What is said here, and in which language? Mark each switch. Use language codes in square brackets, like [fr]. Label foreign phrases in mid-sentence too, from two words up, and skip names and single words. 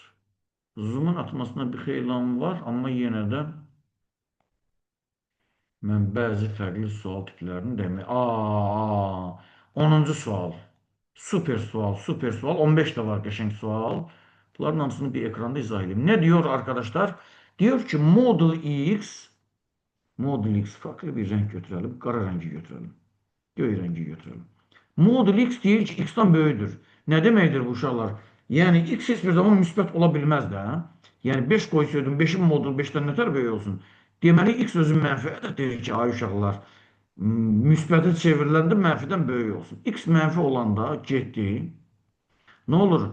[az] Zoom'un atmasına bir xeylan var, amma yenə də mən bəzi fərqli sual tiplərini demək. 10-cu sual. Super sual, super sual. 15 də var qəşəng sual. Bunların hamısını bir ekranda izah edeyim. [tr] Ne diyor arkadaşlar? Diyor ki modul X farklı bir renk götürelim. Qara rengi götürelim. Göy rengi götürelim. [az] Modul X deyir ki, X-dan böyüdür. Ne deməkdir bu uşaqlar? Yəni X heç bir zaman müsbət ola bilməz də. Yəni 5 qoysaydın, 5'in modulu 5'dən nətər böyük olsun? Deməli X özü mənfidir. Deyir ki, ay uşaqlar, müsbətə çevriləndə mənfidən böyük olsun. X mənfi olanda getdi. Ne olur?